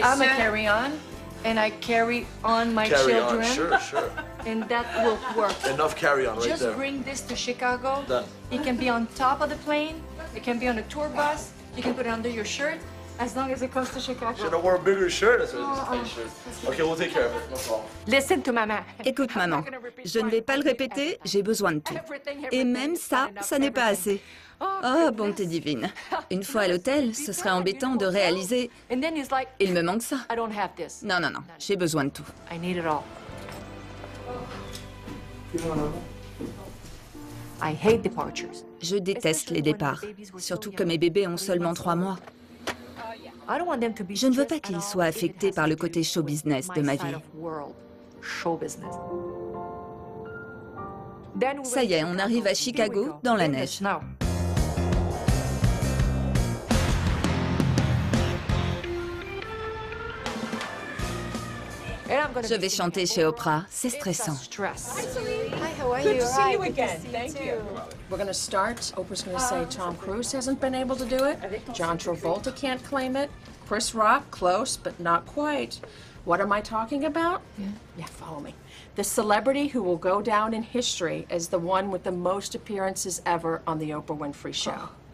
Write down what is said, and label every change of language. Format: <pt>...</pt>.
<en>I'm a carry-on, and I carry on my children. Sure, sure. And that will work. Enough carry-on right Just there. bring this to Chicago. Done. It can be on top of the plane. It can be on a tour bus. You can put it under your shirt, as long as it comes to Chicago. Should have wore a bigger shirt instead of this tight shirt. Okay, we'll take care of it. No problem. Listen to maman.</en> <fr>Écoute, maman, je ne vais pas le répéter, j'ai besoin de tout. Et même ça, ça n'est pas assez. Oh, bonté divine. Une fois à l'hôtel, ce serait embêtant de réaliser « Il me manque ça ». Non, non, non, j'ai besoin de tout.</fr> <en>I need it all. I hate departures.</en> <fr>Je déteste les départs, surtout que mes bébés ont seulement 3 mois. Je ne veux pas qu'ils soient affectés par le côté show business de ma vie. Ça y est, on arrive à Chicago, dans la neige. Je vais chanter chez Oprah, c'est stressant.</fr> <en>Hi, how are you? Good to see you Good again. to see you Thank too. you. We're going to start. Oprah's going to say Tom Cruise hasn't been able to do it. John Travolta can't claim it. Chris Rock, close, but not quite. What am I talking about? Yeah, follow me. The celebrity who will go down in history as the one with the most appearances ever on the Oprah Winfrey Show.</en>